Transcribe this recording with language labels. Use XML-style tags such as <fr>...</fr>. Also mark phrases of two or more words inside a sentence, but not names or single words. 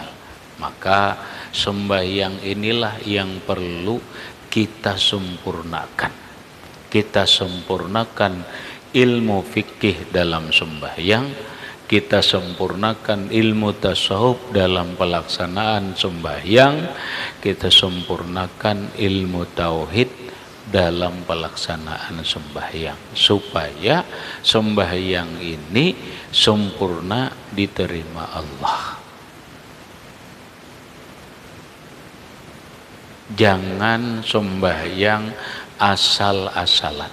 <id>Maka sembahyang inilah yang perlu kita sempurnakan. Kita sempurnakan ilmu fikih dalam sembahyang, kita sempurnakan ilmu tasawuf dalam pelaksanaan sembahyang, kita sempurnakan ilmu tauhid dalam pelaksanaan sembahyang, supaya sembahyang ini sempurna diterima Allah. Jangan sembahyang asal-asalan.</id>